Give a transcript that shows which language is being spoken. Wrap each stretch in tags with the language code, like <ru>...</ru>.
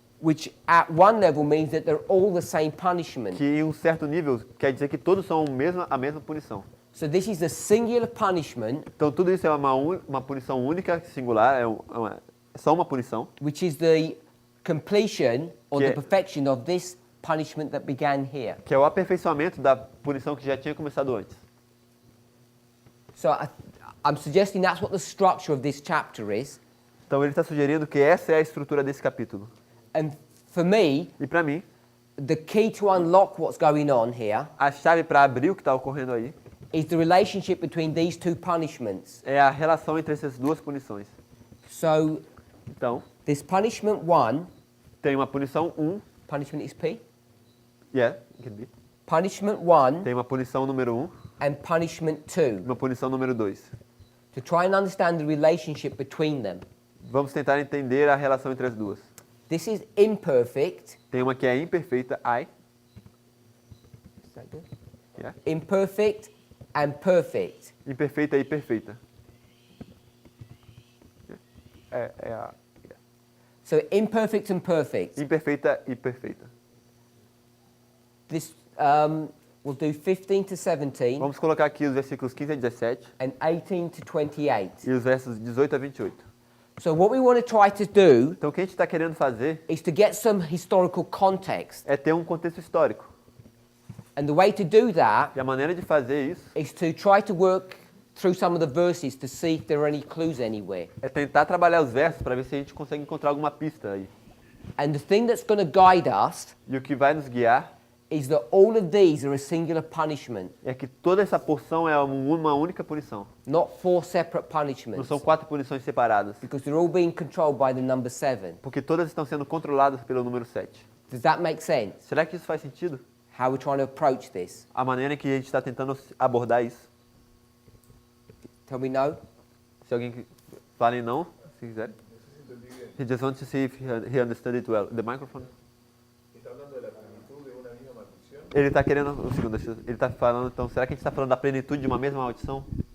<en>which at one level means that they're all the same punishment.</en> <pt>Que em um certo nível quer dizer que todos são a mesma punição.</pt> <en>So this is a singular punishment,</en> <pt>Então tudo isso é uma punição única, singular, é só uma punição.</pt> <en>which is the completion or the</en> <pt>Que-</pt> <en>perfection of this punishment that began here.</en> <pt>Que é o aperfeiçoamento da punição que já tinha começado antes.</pt> <en>So I'm suggesting that's what the structure of this chapter is.</en> <pt>Então ele está sugerindo que essa é a estrutura desse capítulo.</pt> <en>And for me,</en> <pt>E para mim,</pt> <en>the key to unlock what's going on here</en> <pt>a chave para abrir o que está ocorrendo aí</pt> <en>is the relationship between these 2 punishments.</en> <pt>é a relação entre essas duas punições.</pt> <en>So</en> <pt>Então,</pt> <en>this punishment 1,</en> <pt>tem uma punição 1,</pt> <en>punishment is P, it can be. punishment 1</en> <pt>Tem uma punição número 1,</pt> <en>and punishment 2,</en> <pt>uma punição número 2.</pt> <en>to try and understand the relationship between them.</en> <pt>Vamos tentar entender a relação entre as duas.</pt> <en>This is imperfect.</en> <pt>Tem uma que é imperfeita, I.</pt> <en>Is that good? Yeah. Imperfect and perfect.</en> <pt>Imperfeita e perfeita.</pt> <en>Yeah. So imperfect and perfect.</en> <pt>Imperfeita e perfeita.</pt> <en>This we'll do 15 to 17</en> <pt>Vamos colocar aqui os versículos 15 a 17</pt> <en>and 18 to 28.</en> <pt>e os versos 18 a 28.</pt> <en>So what we want to try to do</en> <pt>Então o que a gente está querendo fazer</pt> <en>is to get some historical context.</en> <pt>é ter um contexto histórico.</pt> <en>And the way to do that</en> <pt>E a maneira de fazer isso</pt> <en>is to try to work through some of the verses to see if there are any clues anywhere.</en> <pt>é tentar trabalhar os versos para ver se a gente consegue encontrar alguma pista aí.</pt> <en>And the thing that's going to guide us</en> <pt>E o que vai nos guiar</pt> <en>is that all of these are a singular punishment,</en> <pt>é que toda essa porção é uma única punição.</pt> <en>not 4 separate</en> <pt>Não</pt> <en>punishments,</en> <pt>são 4 punições separadas,</pt> <en>because they're all being controlled by the number 7.</en> <pt>porque todas estão sendo controladas pelo número 7.</pt> <en>Does that make sense?</en> <pt>Será que isso faz sentido?</pt> <en>How we're trying to approach this?</en> <pt>A maneira em que a gente está tentando abordar isso?</pt> <en>Tell me no?</en> <pt>Se alguém fala em não, se quiser.</pt> <en>He just wants to see if he understood it well. The microphone.</en> <pt>Ele está querendo, um segundo, ele está falando, então, será que a gente está falando da plenitude de uma mesma maldição?</pt>